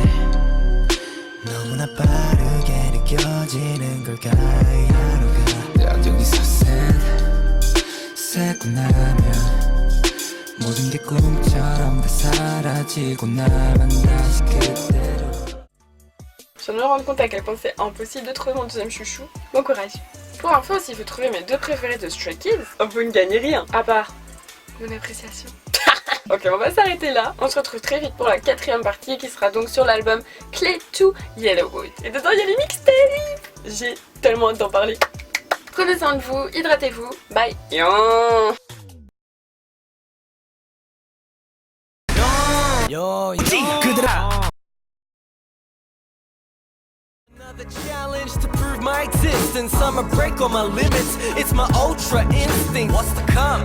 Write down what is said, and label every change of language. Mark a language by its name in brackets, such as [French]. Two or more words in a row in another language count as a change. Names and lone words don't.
[Korean] 너무나 빠르게 느껴지는 걸까 이 하루가 여기서 새고 나면 모든 게 꿈처럼 다 사라지고 나만 다시 그대로. [French] Je viens de me rendre compte à quel point c'est impossible de trouver mon deuxième chouchou. Bon courage. Pour info, s'il faut trouver mes deux préférés de Stray Kids, vous ne gagnez rien, à part mon appréciation. Ok, on va s'arrêter là. On se retrouve très vite pour la 4e partie qui sera donc sur l'album Clay to Yellowwood. Et dedans il y a les mixtapes. J'ai tellement hâte d'en parler. Prenez soin de vous, hydratez-vous. Bye. Yo. [English] Another challenge to prove my existence. I'ma break all my limits. It's my ultra instinct. What's to come?